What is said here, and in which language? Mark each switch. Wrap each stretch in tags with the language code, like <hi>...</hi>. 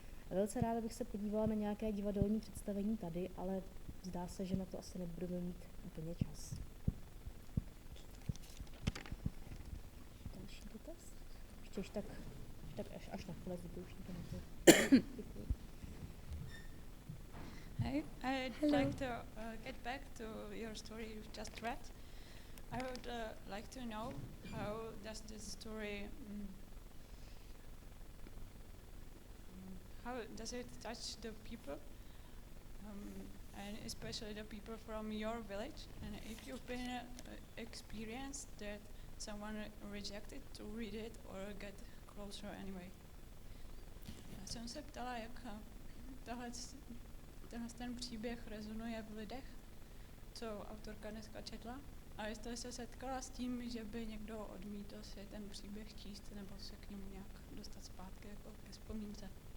<cs>A velice ráda bych se podívala na nějaké divadelní představení tady, ale zdá se, že na to asi nebudeme mít úplně čas. Další dotaz? Ještě tak až na konec vypouští to na to.</cs> <en>Hi, I'd like to get back to your story you've just read. I would like to know how does this story, how does it touch the people, and especially the people from your village, and if you've been experienced that someone rejected to read it or get closer anyway.</en> <cs>Já jsem se ptala, jak tenhle ten příběh rezonuje v lidech, co autorka dneska četla, a jestli se setkala s tím, že by někdo odmítl si ten příběh číst nebo se k němu nějak dostat zpátky jako ke vzpomínce.</cs>